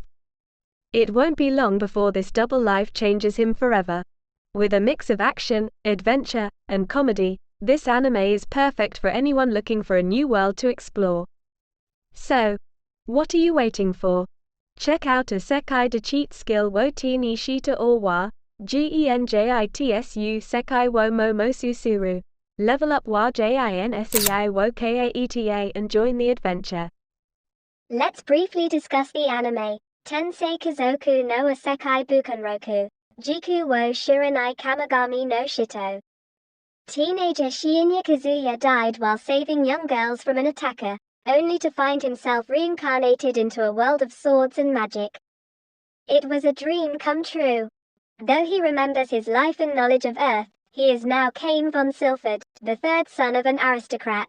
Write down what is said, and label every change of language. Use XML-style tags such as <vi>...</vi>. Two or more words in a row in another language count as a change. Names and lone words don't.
<en>It won't be long before this double life changes him forever. With a mix of action, adventure, and comedy, this anime is perfect for anyone looking for a new world to explore. So, what are you waiting for? Check out Isekai de cheat skill wo te ni shita or wa, genjitsu sekai wo mo mosusuru. Level up wa jinsei wo kaeta and join the adventure. Let's briefly discuss the anime. Tensei Kazoku no Isekai Bukanroku. Jiku wo Shiranai Kamigami no Shito. Teenager Shinya Kazuya died while saving young girls from an attacker, only to find himself reincarnated into a world of swords and magic. It was a dream come true. Though he remembers his life and knowledge of Earth, he is now Cain von Silford, the third son of an aristocrat.</en>